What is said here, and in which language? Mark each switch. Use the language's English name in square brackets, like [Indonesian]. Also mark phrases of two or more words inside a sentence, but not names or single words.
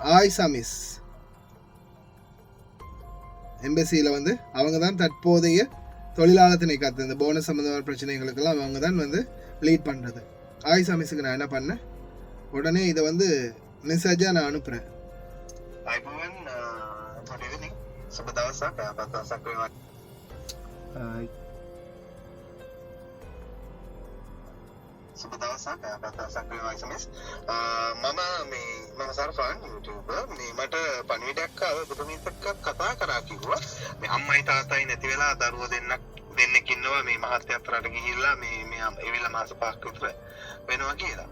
[Tamil] ஆயிஷா மிஸ் எம்பசியில் வந்து அவங்க தான் தற்போதைய தொழிலாளர் திணைக்களத்தில் இந்த போனஸ் சம்மந்தமான பிரச்சனைகளுக்கெல்லாம் அவங்க தான் வந்து லீட் பண்ணுறது. ஆயிஷா மிஸ்ஸுக்கு நான் என்ன பண்ணேன், உடனே இதை வந்து மெசேஜாக நான் அனுப்புகிறேன். [Sinhala] සුබ දවසක් සක්‍රිය වයිස් මිස් මම සර්ෆාන් YouTuber මේ මට පණිවිඩයක් ආව බුදුමිත් එක්ක කතා කරා කිව්වා මේ අම්මයි තාත්තයි නැති වෙලා දරුවෝ දෙන්නෙක් ඉන්නවා මේ මහත්ය අතරට ගිහිල්ලා මේ එවිලා මාස 5ක් විතර වෙනවා කියලා.